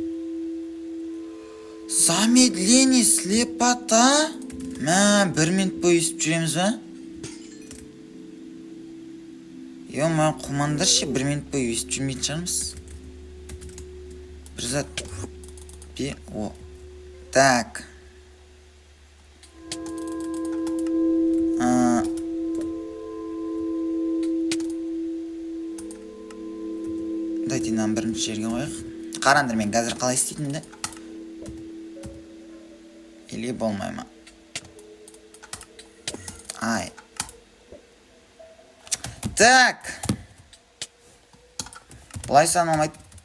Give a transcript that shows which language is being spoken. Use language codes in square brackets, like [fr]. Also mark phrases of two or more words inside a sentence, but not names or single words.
[ru] Замедление, слепота. [kk] Мә, 1 минут бойы өсіп жүреміз ба? Ё-ма, құмандар ше, 1 минут бойы өсіп жүрмейтін шығармыз. Бір зат. О. [ru] Так. Дайте нам [kk] бірінші жерге қояқ. Қараңдар, мен қазір қалай істейтінді? Или болмай ма? Ай. Так. Бұлай саналмайды.